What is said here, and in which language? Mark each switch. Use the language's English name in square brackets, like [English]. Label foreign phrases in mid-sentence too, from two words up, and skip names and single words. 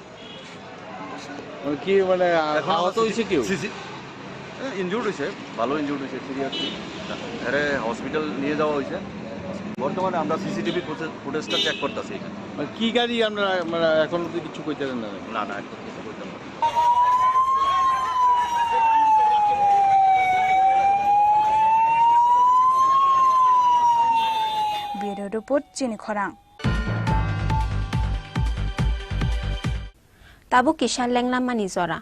[Bangla] কি মানে আহত হয়েছে কেউ? ইনজুর্ড হয়েছে, ভালো ইনজুর্ড হয়েছে, সিরিয়াসলি এরে হসপিটাল নিয়ে যাওয়া হয়েছে। বর্তমানে আমরা [English] CCTV footage [Bangla] চেক করতেছি এখানে। মানে কি গাড়ি আমরা এখন অব্দি কিছু কইতে পারেন না? না না, এখন কিছু করতে পারি। [English] Bureau Report [Kok Borok] Jini Khorang. Tabu kishan lenglamani zora.